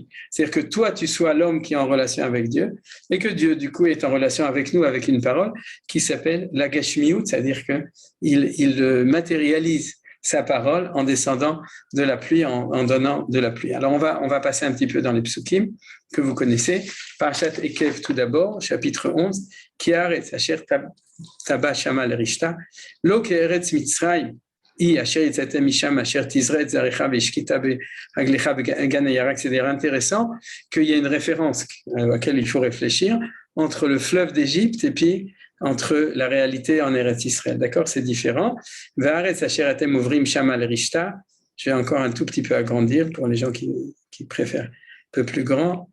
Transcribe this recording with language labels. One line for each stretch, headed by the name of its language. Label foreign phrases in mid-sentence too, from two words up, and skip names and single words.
French: C'est-à-dire que toi, tu sois l'homme qui est en relation avec Dieu et que Dieu, du coup, est en relation avec nous avec une parole qui s'appelle la Gashmiut, c'est-à-dire qu'il matérialise sa parole en descendant de la pluie, en donnant de la pluie. Alors, on va passer un petit peu dans les psukim que vous connaissez. Parashat Ekev tout d'abord, chapitre 11,
Hebrew: כי הארץ אשר אתה בא שמה לרשתה לא כארץ מצרים,
French: c'est intéressant qu'il y ait une référence à laquelle il faut réfléchir entre le fleuve d'Égypte et puis entre la réalité en Eretz Israël. D'accord, c'est différent. Je vais encore un tout petit peu agrandir pour les gens qui préfèrent un peu plus grand.